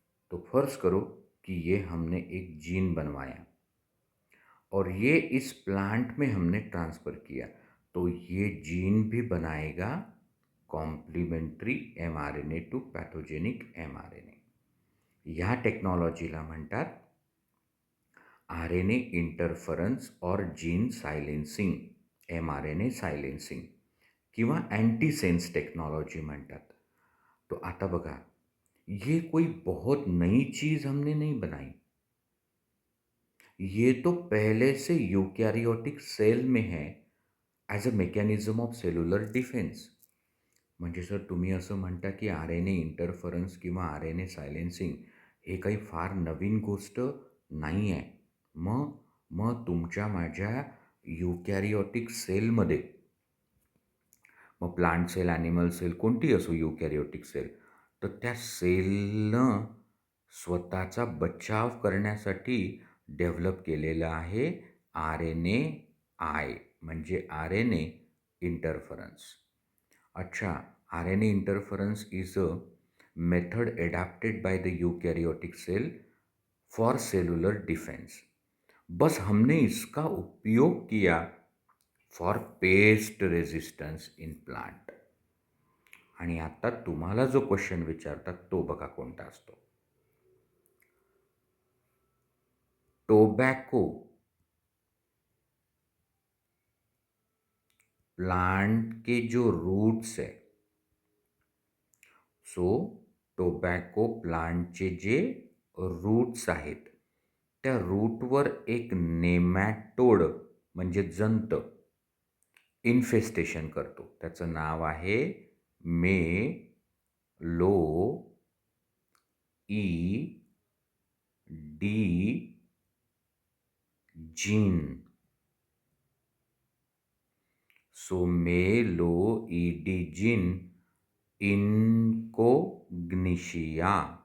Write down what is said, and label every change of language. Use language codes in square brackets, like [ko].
[hi] तो फर्ज करो कि ये हमने एक जीन बनवाया और ये इस प्लांट में हमने ट्रांसफर किया, तो ये जीन भी बनाएगा complementary mRNA to pathogenic mRNA. [mr] या टेक्नॉलॉजीला म्हणतात RNA इंटरफरन्स और जीन सायलेन्सिंग, mRNA सायलेन्सिंग किंवा अँटीसेन्स टेक्नॉलॉजी म्हणतात. तो आता बघा, [hi] ये कोई बहुत नई चीज़ हमने नहीं बनाई. ये तो पहले से यूकॅरियोटिक सेल में है [en] As a mechanism of cellular defence. [mr] म्हणजे सर तुम्ही असं म्हणता की RNA इंटरफरन्स किंवा RNA सायलेन्सिंग हे काही फार नवीन गोष्ट नाही आहे. मग तुमच्या माझ्या यूकॅरियोटिक सेलमध्ये, मग प्लांट सेल, ॲनिमल सेल, कोणती असो यूकॅरियोटिक सेल, तर त्या सेलनं स्वतःचा बचाव करण्यासाठी डेव्हलप केलेलं आहे RNAi, म्हणजे RNA इंटरफरन्स. [en] अच्छा, RNA interference is a method adapted by the eukaryotic cell for cellular defence. [hi] बस हमने इसका उपयोग किया [en] For pest resistance in plant. [mr] आणि आता तुम्हाला जो क्वेश्चन विचारतात तो बघा कोणता असतो. [hi] टोबॅको प्लांट के जो रूट्स है, [mr] सो टोबॅको प्लांटचे जे रूट्स आहेत त्या रूटवर एक नेमॅटोड म्हणजे जंत इन्फेस्टेशन करतो. त्याचं नाव आहे मेलो ई डी जीन. सो मेलो ई डी जीन इनकोग्निशिया